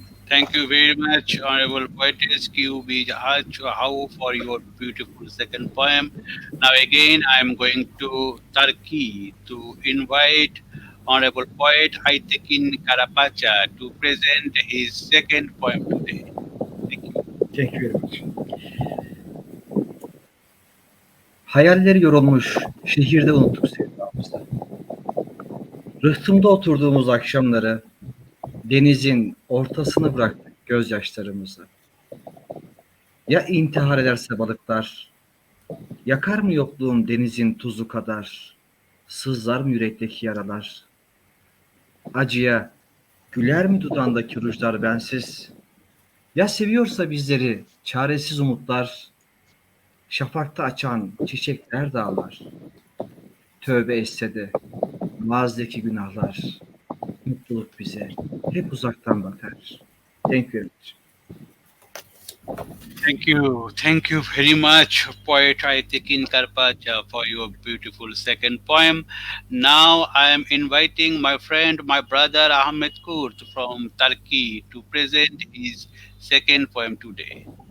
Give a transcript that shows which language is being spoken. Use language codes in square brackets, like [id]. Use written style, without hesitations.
[en] Thank you very much, Honorable Poetess Kieu Bich How, for your beautiful second poem. Now again, I am going to Turkey to invite Honorable Poet Aytekin Karapaca to present his second poem today. Thank you. Thank you very much. [tr] Hayalleri yorulmuş, şehirde unuttuk sevdamızı. Rıhtımda oturduğumuz akşamları, denizin ortasına bıraktık gözyaşlarımızı. Ya intihar ederse balıklar, yakar mı yokluğum denizin tuzu kadar, sızlar mı yürekteki yaralar? Acıya güler mi dudağındaki rujlar bensiz? Ya seviyorsa bizleri çaresiz umutlar, şafakta açan çiçekler dağlar. Tövbe etse de mazideki günahlar, mutluluk bize hep uzaktan bakar. [en] Thank you very much. Thank you. Thank you very much, Poet Aytekin Karpacha, for your beautiful second poem. Now I am inviting my friend, my brother Ahmet Kurt from Turkey to present his second poem today.